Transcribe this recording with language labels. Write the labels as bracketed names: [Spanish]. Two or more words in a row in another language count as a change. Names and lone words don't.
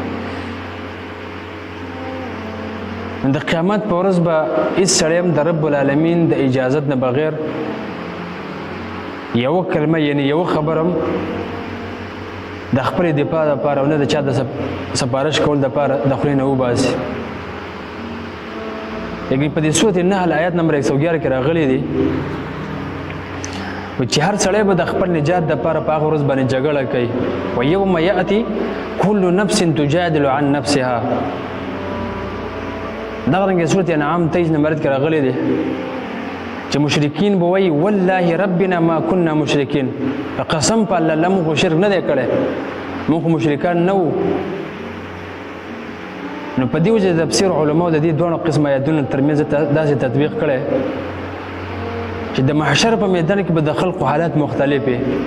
[Pashto] د قیامت په ورځ به هېڅ سړی هم د رب العالمین د اجازت نه بغیر یوه کلمه یعنې یوه خبر هم د خپلې دفاع دپاره او نه د چا د سفارش کول دپاره د خولې نه وباسي. لیکن په دې سورت نحل آیات نمبر 111 کې راغلی دی چې هر سړی به د خپل نجات دپاره په هغه ورځ باندې جګړه کوي. [Arabic] ویوم یأتي کل نفس تجادل عن نفسها، [Pashto] دغه رنګې سورت انعام 23 نمبر کې راغلی دی چې مشرکین به وایي [Arabic] والله ربنا ما كنا مشرکین، [Pashto] قسم په الله الله موږ شرک نه دی کړی، موږ مشرکان نه وو. نو په دې وجه د تفسیر علماو د دې دواړو قسم آیاتونو ترمنځ داسې تطبیق کړی چې د محشر په میدان کې به د خلقو حالات مختلف وي.